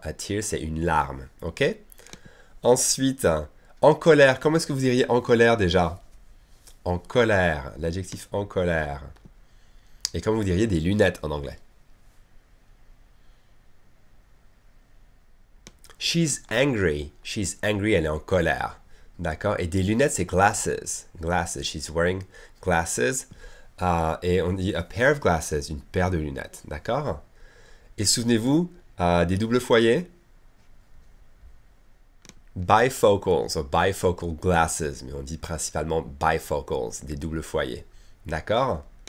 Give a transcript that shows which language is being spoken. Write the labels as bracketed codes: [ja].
[fr] A tear, c'est une larme, ok? Ensuite, en colère, comment est-ce que vous diriez en colère déjà? En colère, l'adjectif en colère. Et comment vous diriez des lunettes en anglais? [en] She's angry, [fr] elle est en colère. D'accord? Et des lunettes, c'est glasses. [en] Glasses, she's wearing glasses. [fr] Et on dit [en] a pair of glasses, [fr] une paire de lunettes. D'accord? Et souvenez-vous des doubles foyers? Bifocals, ou bifocal glasses, mais on dit principalement bifocals, des doubles foyers. D'accord?